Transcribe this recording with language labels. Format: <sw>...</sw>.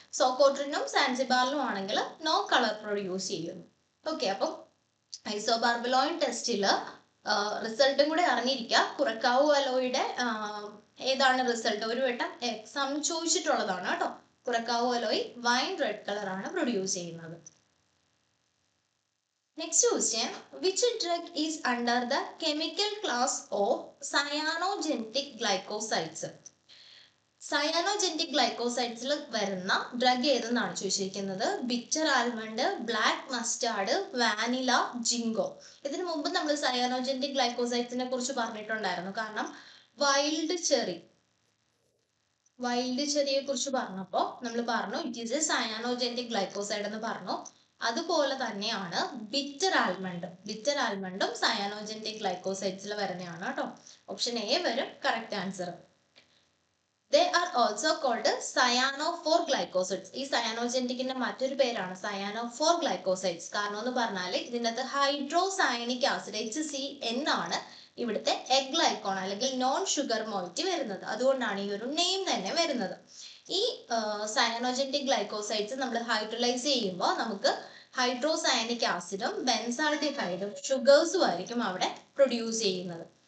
<ml>സോക്കോട്രിനും സാൻസിബാറിലും ആണെങ്കിൽ no colour produce ചെയ്യുന്നു. Okay, അപ്പം ഐസോബാർബിലോയിൻ ടെസ്റ്റിൽ റിസൾട്ടും കൂടെ അറിഞ്ഞിരിക്കുക. കുറക്കാവു അലോയുടെ ഏതാണ് റിസൾട്ട്, ഒരു വട്ടം എക്സാം ചോദിച്ചിട്ടുള്ളതാണ് കേട്ടോ. കുറക്കാവു അലോയ് വൈൻ റെഡ് കളർ ആണ് പ്രൊഡ്യൂസ് ചെയ്യുന്നത്.</ml> <en>Next question, which drug is under the chemical class of cyanogenetic glycosides?</en> <ml>സയാനോജെനിക് ഗ്ലൈക്കോസൈഡ്സിൽ വരുന്ന ഡ്രഗ് ഏതെന്നാണ് ചോദിച്ചിരിക്കുന്നത്.</ml> <en>Bitter almond, black mustard, vanilla, ginkgo.</en> <ml>ഇതിനു മുമ്പ് നമ്മൾ സയാനോജെനിക് ഗ്ലൈക്കോസൈഡ്സിനെ കുറിച്ച് പറഞ്ഞിട്ടുണ്ടായിരുന്നു. കാരണം വൈൽഡ് ചെറിയെ കുറിച്ച് പറഞ്ഞപ്പോൾ നമ്മൾ പറഞ്ഞു</ml> <en>it is a cyanogenic glycoside</en> <ml>എന്ന് പറഞ്ഞു. അതുപോലെ തന്നെയാണ് ബിറ്റർ ആൽമണ്ടും സയാനോജെനിക് ഗ്ലൈക്കോസൈഡ്സിൽ വരുന്നതാണ് കേട്ടോ. ഓപ്ഷൻ എ വരും correct answer.</ml> <en>They are also called cyanophore glycosides.</en> <ml>ഈ സയാനോജെനിക്കിന്റെ മറ്റൊരു പേരാണ് cyanophore glycosides. കാരണം എന്ന് പറഞ്ഞാൽ ഇതിനകത്ത് ഹൈഡ്രോസയനിക് ആസിഡ് HCN ആണ് ഇവിടുത്തെ എഗ്ലൈക്കോൺ അല്ലെങ്കിൽ നോൺ ഷുഗർ മോയിറ്റി വരുന്നത്. അതുകൊണ്ടാണ് ഈ ഒരു നെയിം തന്നെ വരുന്നത്. ഈ സയാനോജെനിക് ഗ്ലൈക്കോസൈഡ്സ് നമ്മൾ ഹൈഡ്രോലൈസ് ചെയ്യുമ്പോൾ നമുക്ക് ഹൈഡ്രോസയനിക് ആസിഡും ബെൻസാൾഡിഹൈഡും ഷുഗേഴ്സും ആയിരിക്കും അവിടെ പ്രൊഡ്യൂസ് ചെയ്യുന്നത്.</ml>